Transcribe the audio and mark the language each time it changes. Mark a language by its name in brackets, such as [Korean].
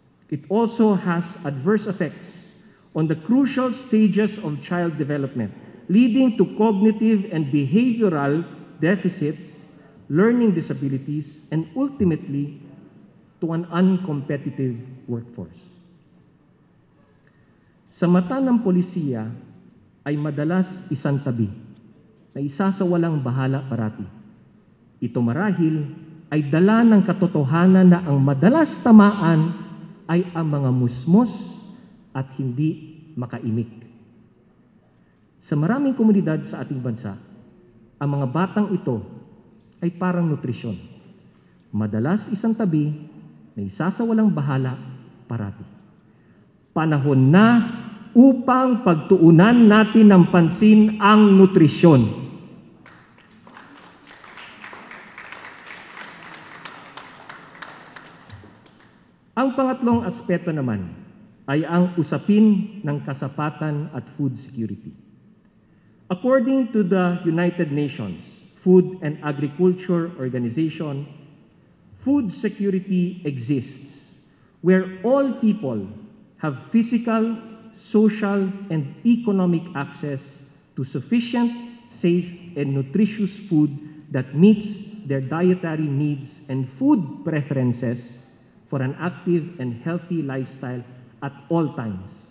[English] It also has adverse effects on the crucial stages of child development, leading to cognitive and behavioral deficits, learning disabilities, and ultimately to an uncompetitive workforce. [Filipino] Sa mata ng polisiya ay madalas isang tabi na isasawalang bahala parati. Ito marahil ay dala ng katotohanan na ang madalas tamaan ay ang mga musmos at hindi makaimik. Sa maraming komunidad sa ating bansa, ang mga batang ito ay parang nutrisyon. Madalas isang tabi na isasawalang bahala parati. Panahon na upang pagtuunan natin ng pansin ang nutrisyon. Ang pangatlong aspeto naman ay ang usapin ng kasapatan at food security. [English] According to the United Nations Food and Agriculture Organization, food security exists where all people have physical, social, and economic access to sufficient, safe, and nutritious food that meets their dietary needs and food preferences for an active and healthy lifestyle at all times.